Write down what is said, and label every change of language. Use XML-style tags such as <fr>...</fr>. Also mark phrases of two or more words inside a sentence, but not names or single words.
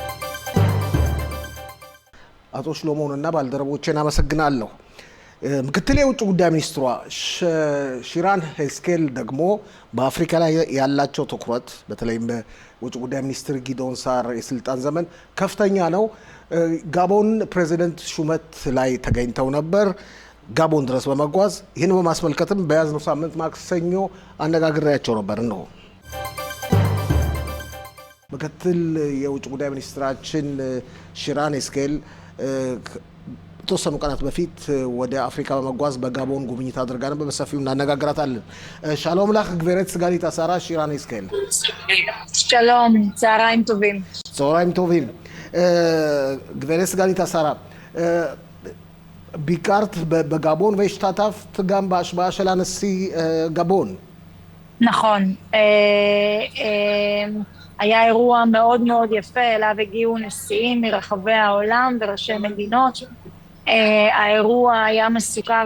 <am>አቶ ሽሎሞንና ባልደረቦቼን አመሰግናለሁ ምክትል የውጭ ጉዳይ ሚኒስትሯ ሺራን ሄስኬል ደግሞ በአፍሪካ ላይ ያላቸው ትኩረት በተለይም በውጭ ጉዳይ ሚኒስትር ጊዶን ሳር የስልጣን ዘመን ከፍተኛ ነው ጋቦን ፕሬዚደንት ሹመት ላይ ተገኝተው ነበር ጋቦን ድረስ በመጓዝ ይህን በማስመልከትም በያዝነው ሳምንት ማክሰኞ አነጋግሬያቸው ነበር ነው ምክትል የውጭ ጉዳይ ሚኒስትራችን ሺራን ሄስኬል ተወሰኑ ቀናት በፊት ወደ አፍሪካ በመጓዝ በጋቦን ጉብኝት አድርጋ ነበር በሰፊው እናነጋግራታለን</am> <he>שלום לך גברת סגנית השר שירן השכל שלום צהריים טובים צהריים טובים גברת סגנית השר ביקרת בגבון והשתתפת גם בהשבעה של הנשיא גבון נכון היה אירוע מאוד מאוד יפה אליו הגיעו נשיאים מרחבי העולם וראשי מדינות האירוע היה מסוכר</he>